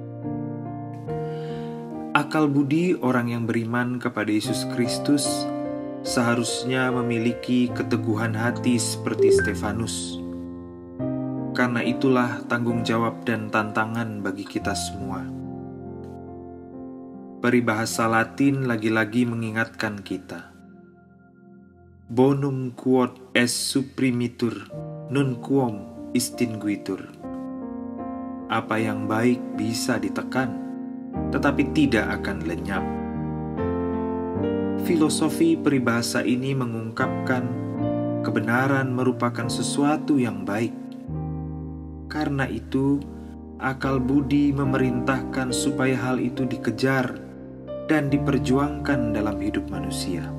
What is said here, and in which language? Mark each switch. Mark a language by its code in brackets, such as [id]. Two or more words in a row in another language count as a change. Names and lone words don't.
[id] Akal budi orang yang beriman kepada Yesus Kristus seharusnya memiliki keteguhan hati seperti Stefanus. Karena itulah tanggung jawab dan tantangan bagi kita semua. Peribahasa Latin lagi-lagi mengingatkan kita. [la] Bonum quod est supprimitur, nunquam extinguitur. [id] Apa yang baik bisa ditekan, tetapi tidak akan lenyap. Filosofi peribahasa ini mengungkapkan kebenaran merupakan sesuatu yang baik. Karena itu, akal budi memerintahkan supaya hal itu dikejar dan diperjuangkan dalam hidup manusia.